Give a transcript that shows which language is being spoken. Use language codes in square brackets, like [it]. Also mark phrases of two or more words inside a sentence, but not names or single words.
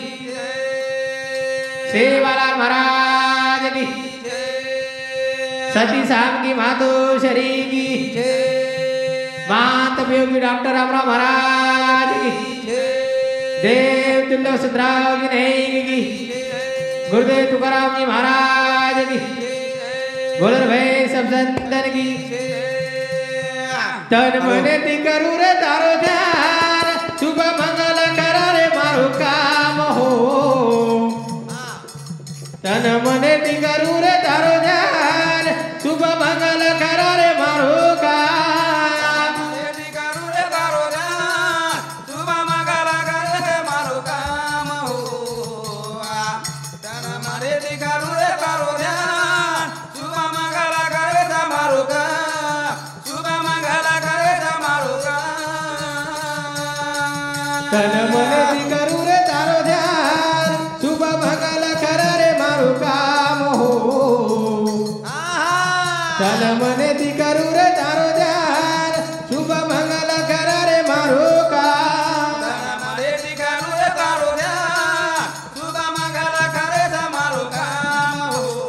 [hi] सेवालाल महाराज की सती साहब की मातोश्री की मात योगी डॉक्टर रामराव महाराज की देव तुल्य वसुंधराव जी नहीं की गुरुदेव तुकाराम जी महाराज की गोलर भाई सब संतन की [lmn] तन मने ती करू रे तारो ध्यान शुभ मंगल करा रे मारू काम हो तन मने ती करू रे तारो ध्यान शुभ मंगल करा रे मारू काम ती करू रे तारो ध्यान शुभ मंगल करा रे मारू काम हो तन मने ती करू रे तारो ध्यान शुभ मंगल करा रे मारू काम तन मन दी करू रे तारो ध्यान शुभ मंगल करा रे मारू काम हो तन मन दी करू रे तारो ध्यान शुभ मंगल करा रे मारू काम तन मन दी करू रे तारो ध्यान शुभ मंगल करे मारू काम हो